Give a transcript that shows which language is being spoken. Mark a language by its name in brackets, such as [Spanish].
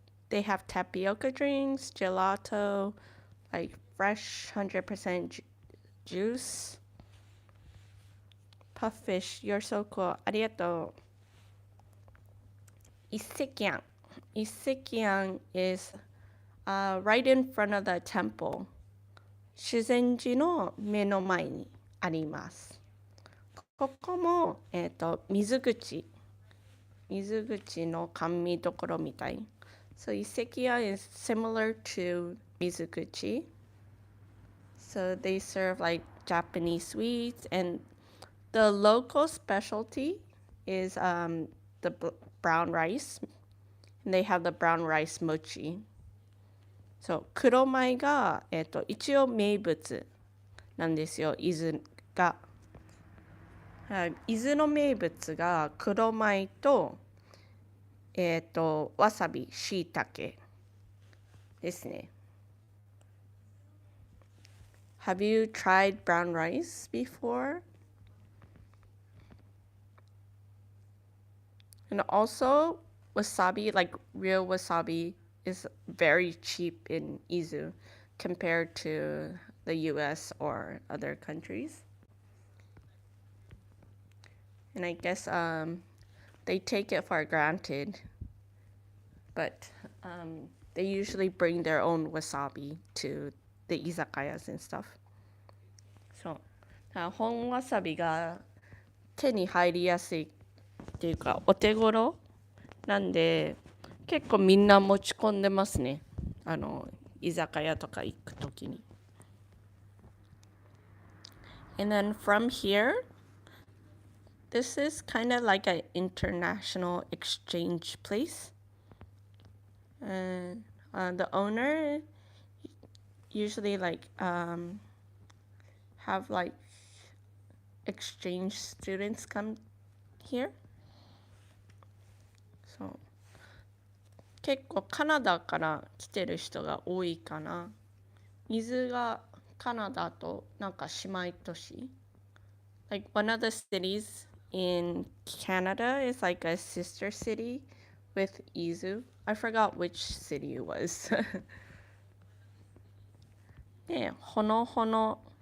[English] They have tapioca drinks, gelato, like fresh 100% juice. Puffish, you're so cool. [Japanese] ありがとう。一石庵。 [English] 一石庵 is right in front of the temple. [Japanese] 修善寺の目の前にあります。ここも、水口の甘味どころみたい。 [English] So Isekiya is similar to Mizuguchi. So they serve like Japanese sweets, and the local specialty is the brown rice. And they have the brown rice mochi. [Japanese] So 黒米が、一応名物なんですよ、伊豆が。伊豆の名物が黒米と、わさび、しいたけですね。 [English] Have you tried brown rice before? And also, wasabi, like real wasabi, is very cheap in Izu compared to the US or other countries. And I guess they take it for granted, but they usually bring their own wasabi to the izakayas and stuff. [Japanese] So, 本わさびが手に入りやすいっていうかお手頃なんで結構みんな持ち込んでますね。居酒屋とか行くときに。 [English] And then from here, this is kind of like an international exchange place. And the owner usually like have like exchange students come here. [Japanese] So 結構カナダから来てる人が多いかな。伊豆がカナダとなんか姉妹都市。 [English] Like one of the cities in Canada is like a sister city with Izu. I forgot which city it was. [Japanese] で、ほのほの。